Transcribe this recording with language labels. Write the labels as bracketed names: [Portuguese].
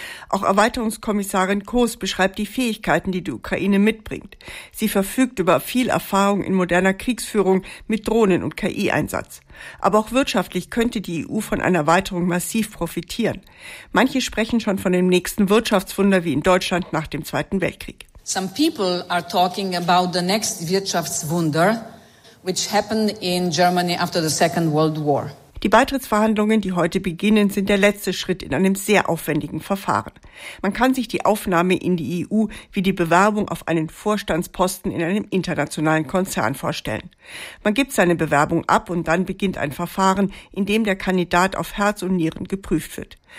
[German] Auch Erweiterungskommissarin Kos beschreibt die Fähigkeiten, die Ukraine mitbringt. Sie verfügt über viel Erfahrung in moderner Kriegsführung mit Drohnen- und KI-Einsatz. Aber auch wirtschaftlich könnte die EU von einer Erweiterung massiv profitieren. Manche sprechen schon von dem nächsten Wirtschaftswunder wie in Deutschland nach dem Zweiten Weltkrieg. [English] Some people are talking about the next Wirtschaftswunder, which happened in Germany after the Second World War. [German] Die Beitrittsverhandlungen, die heute beginnen, sind der letzte Schritt in einem sehr aufwendigen Verfahren. Man kann sich die Aufnahme in die EU wie die Bewerbung auf einen Vorstandsposten in einem internationalen Konzern vorstellen. Man gibt seine Bewerbung ab und dann beginnt ein Verfahren, in dem der Kandidat auf Herz und Nieren geprüft wird.